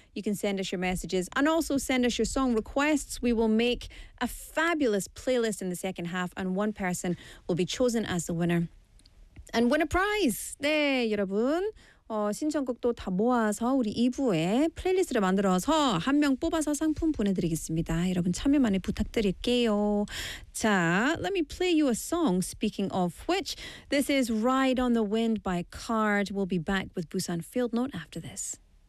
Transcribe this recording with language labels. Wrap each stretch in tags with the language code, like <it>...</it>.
<en>You can send us your messages and also send us your song requests. We will make a fabulous playlist in the second half, and one person will be chosen as the winner and win a prize.</en> <ko>네, 여러분. 신청곡도 다 모아서 우리 2부에 플레이리스트를 만들어서 한 명 뽑아서 상품 보내드리겠습니다. 여러분 참여 많이 부탁드릴게요.</ko> <en>자, let me play you a song. Speaking of which, this is Ride on the Wind by Card. We'll be back with Busan Field Note after this.</en>